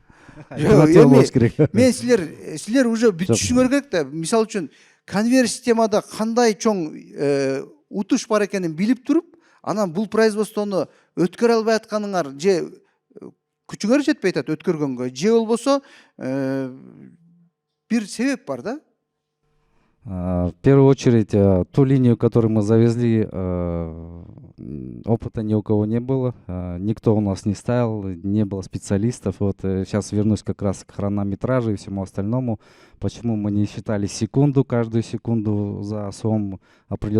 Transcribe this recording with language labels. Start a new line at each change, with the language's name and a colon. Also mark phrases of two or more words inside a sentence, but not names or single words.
Kyrgyz: Мен силер уже бүт түшүңөр керек да. Мисал үчүн конвейер системада кандай чоң утуш бар экенин билип туруп, анан бул производствону өткөрө албай атканыңар же күчүңөр жетпей атат өткөргөнгө, же болбосо бир себеп бар да.
Russian: В первую очередь, ту линию, которую мы завезли, опыта ни у кого не было, никто у нас не ставил, не было специалистов. Вот сейчас вернусь как раз к хронометражу и всему остальному. Почему мы не считали секунду, каждую секунду за СОМ определенно?